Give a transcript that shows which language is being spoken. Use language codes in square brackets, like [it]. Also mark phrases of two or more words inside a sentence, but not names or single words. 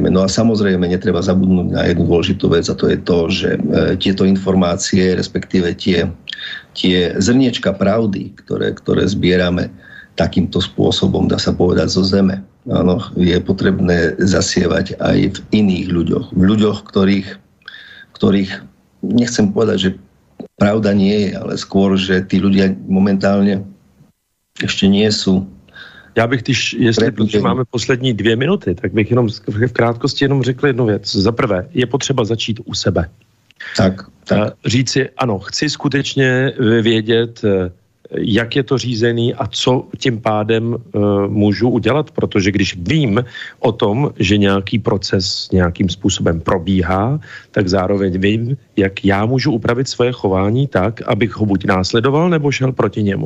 [sk] No a samozrejme netreba zabudnúť na jednu dôležitú vec, a to je to, že tieto informácie, respektíve tie zrniečka pravdy, ktoré zbierame takýmto spôsobom, dá sa povedať, zo zeme, áno, je potrebné zasievať aj v iných ľuďoch. V ľuďoch, ktorých nechcem povedať, že pravda nie je, ale skôr, že tí ľudia momentálne ešte nie sú. [cs] Já bych, jestli máme poslední 2 minuty, tak bych jenom v krátkosti jenom řekl jednu věc. Za prvé, je potřeba začít u sebe. Tak. Říct si, ano, chci skutečně vědět, jak je to řízený a co tím pádem můžu udělat, protože když vím o tom, že nějaký proces nějakým způsobem probíhá, tak zároveň vím, jak já můžu upravit svoje chování tak, abych ho buď následoval, nebo šel proti němu.